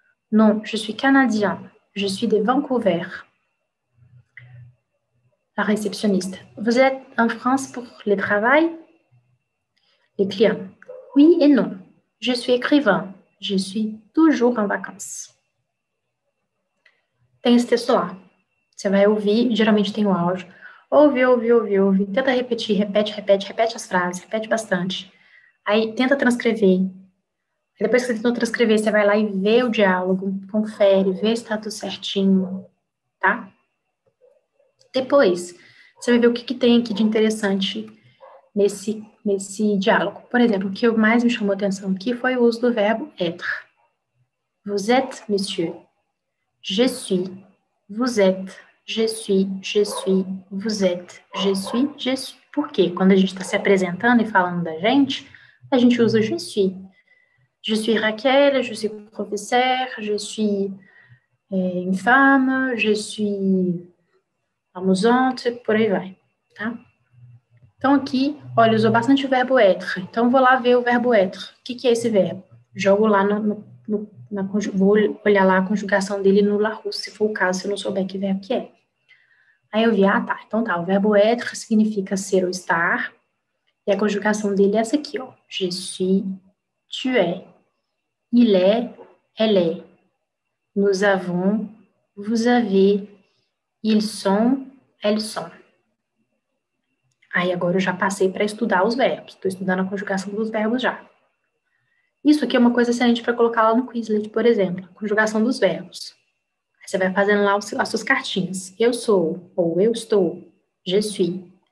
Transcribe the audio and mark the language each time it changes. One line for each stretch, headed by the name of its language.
French: Non, je suis canadien. Je suis de Vancouver. La réceptionniste. Vous êtes en France pour le travail? Le client. Oui et non. Je suis écrivain. Je suis toujours en vacances.
Portuguese: Tem esse texto lá. Você vai ouvir, geralmente tem o áudio. Ouve. Tenta repetir, repete as frases, repete bastante. Aí tenta transcrever. Depois que você tentou transcrever, você vai lá e vê o diálogo, confere, vê se está tudo certinho, tá? Depois, você vai ver o que tem aqui de interessante nesse diálogo. Por exemplo, o que mais me chamou a atenção aqui foi o uso do verbo être.
French: Vous êtes, monsieur. Je suis. Vous êtes. Je suis. Vous êtes. Je suis.
Portuguese: Por quê? Quando a gente está se apresentando e falando da gente, a gente usa
French: je suis. Je suis Raquel, je suis professeur, je suis une femme, je suis amusante,
Portuguese: por aí vai, tá? Então, aqui, olha, usou bastante o verbo être. Então, vou lá ver o verbo être. O que é esse verbo? Jogo lá vou olhar lá a conjugação dele no Larousse, se for o caso, se eu não souber que verbo que é. Aí eu vi, tá. Então tá, o verbo être significa ser ou estar. E a conjugação dele é essa aqui, ó.
French: Je suis, tu es, il est, elle est. Nous avons, vous avez, ils sont, elles sont.
Portuguese: Aí agora eu já passei para estudar os verbos. Estou estudando a conjugação dos verbos já. Isso aqui é uma coisa excelente para colocar lá no Quizlet, por exemplo. Conjugação dos verbos. Aí você vai fazendo lá as suas cartinhas. Eu sou, ou eu estou.
French: Je suis.